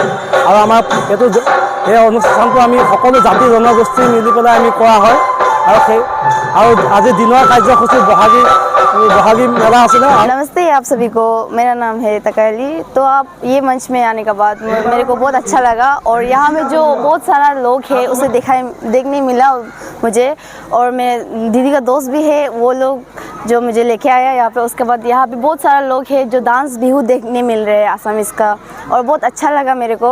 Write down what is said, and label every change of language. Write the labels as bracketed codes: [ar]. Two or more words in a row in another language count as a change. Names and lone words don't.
[as] আৰু আমাৰ এই অনুষ্ঠানটো আমি সকলো জাতি জনগোষ্ঠী মিলি পেলাই আমি কৰা হয়। আৰু আজি দিনৰ কাৰ্যসূচী বহাগী মেলা আছিলে। [hi] नमस्ते आप सभी को, मेरा नाम है तकायली। तो आप ये मंच में आने के बाद मेरे को बहुत अच्छा लगा और यहाँ में जो बहुत सारा लोग हैं उसे देखने मिला मुझे, और मेरे दीदी का दोस्त भी है, वो लोग जो मुझे लेके आया यहाँ पे। उसके बाद यहाँ पे बहुत सारा लोग हैं जो डांस बिहू देखने मिल रहे हैं आसामीज़ का, और बहुत अच्छा लगा मेरे को।